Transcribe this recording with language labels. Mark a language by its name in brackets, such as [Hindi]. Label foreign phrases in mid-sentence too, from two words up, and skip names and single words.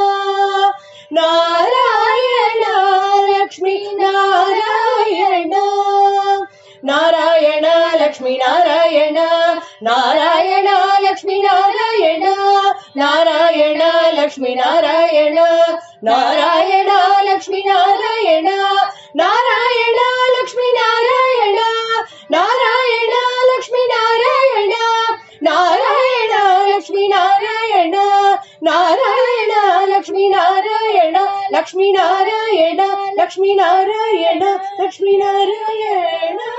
[Tamil] நாராயண லக்ஷ்மி நாராயண. நாராயண லக்ஷ்மி நாராயண. நாராயண லக்ஷ்மி நாராயண. நாராயண லக்ஷ்மி நாராயண. நாராயண லக்ஷ்மி நாராயಣ. [Kannada] ನಾರಾಯಣ ಲಕ್ಷ್ಮೀ ನಾರಾಯಣ. ನಾರಾಯಣ ಲಕ್ಷ್ಮೀ ನಾರಾಯಣ. ನಾರಾಯಣ ಲಕ್ಷ್ಮೀ ನಾರಾಯಣ. ನಾರಾಯಣ ಲಕ್ಷ್ಮೀ ನಾರಾಯಣ. ಲಕ್ಷ್ಮೀ ನಾರಾಯಣ ಲಕ್ಷ್ಮೀ ನಾರಾಯಣ ಲಕ್ಷ್ಮೀ ನಾರಾಯಣ.